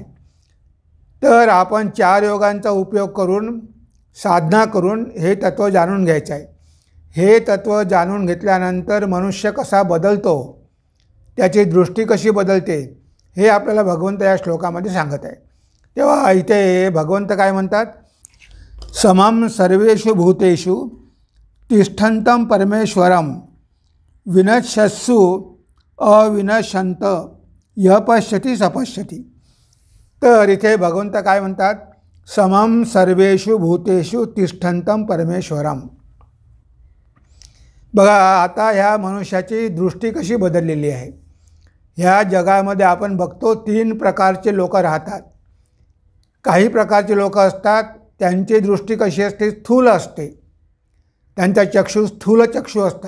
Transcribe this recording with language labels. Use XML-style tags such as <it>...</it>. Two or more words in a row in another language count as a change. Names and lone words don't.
<mr>तर आपण 4 योगांचा उपयोग करून साधना करून हे तत्त्व जाणून घ्यायचं आहे। हे तत्त्व जाणून घेतल्यानंतर मनुष्य कसा बदलतो, त्याची दृष्टी कशी बदलते, हे आपल्याला भगवंत या श्लोकामध्ये सांगत आहे। तेव्हा इथे भगवंत काय म्हणतात,</mr> <sa>समम सर्वेषु भूतेषु तिष्ठन्तं परमेश्वरं विनश्यत्सु अविनश्यन्त यः पश्यति स पश्यति।</sa> <mr>तर इथे भगवंत काय म्हणतात,</mr> <sa>समम सर्वेषु भूतेषु तिष्ठन्तं परमेश्वरम।</sa> <mr>बघा, आता ह्या मनुष्याची दृष्टी कशी बदललेली आहे। ह्या जगामध्ये आपण बघतो 3 प्रकारचे लोक राहतात। काही प्रकारचे लोक असतात, त्यांची दृष्टी कशी असते, स्थूल असते, त्यांचा चक्षु स्थूल चक्षु असतात।</mr>